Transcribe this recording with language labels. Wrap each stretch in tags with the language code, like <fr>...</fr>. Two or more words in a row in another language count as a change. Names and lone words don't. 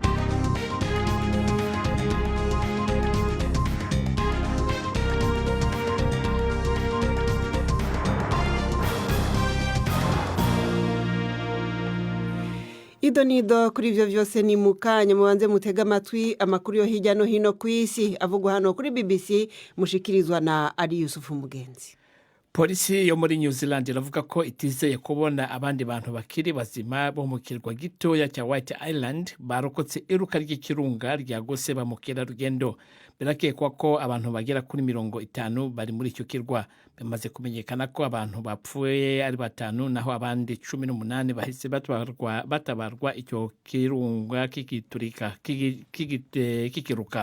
<rn>Idonido kuri ivyo vyose ni mukanya mubanze mutega amatwi amakuru yo hirya no hino kw'isi avugwa hano kuri BBC mushikirizwa na Ari Yusufu Mugenzi.</rn> <rw>Polisi yo muri New Zealand iravuga ko itizeye kubona abandi bantu bakiri bazima bo mu kirwa gitoya cya White Island barokotse iruka ry'ikirunga ryagose ba mukerarugendo. Birakekwa ko abantu bagera kuri 50 bari muri icyo kirwa. Bimaze kumenyekana ko abantu bapfuye ari 5 naho abandi 18 bahise batabarwa icyo kirunga kikiturika kikiruka.</rw>